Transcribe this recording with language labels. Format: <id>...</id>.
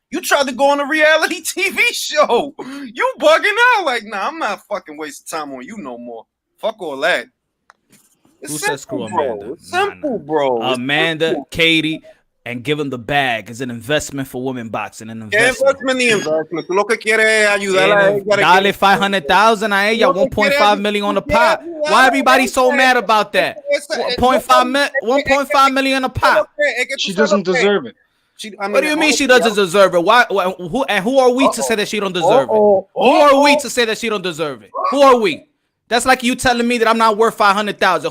<en>You tried to go on a reality TV show. You bugging out like, I'm not fucking wasting time on you no more. Fuck all that. Who said screw Amanda? It's simple, bro. Amanda, Katie, and give them the bag is an investment for women boxing. An investment.</en> <es>Tú lo que quieres ayudarla. Dale 500,000 a ella,</es> <en>1.5 million on the pot. Why everybody so mad about that? 1.5 million a pot. She doesn't deserve it. What do you mean she doesn't deserve it? Why? Who are we to say that she don't deserve it? Who are we to say that she don't deserve it? Who are we? That's like you telling me that I'm not worth 500,000.</en>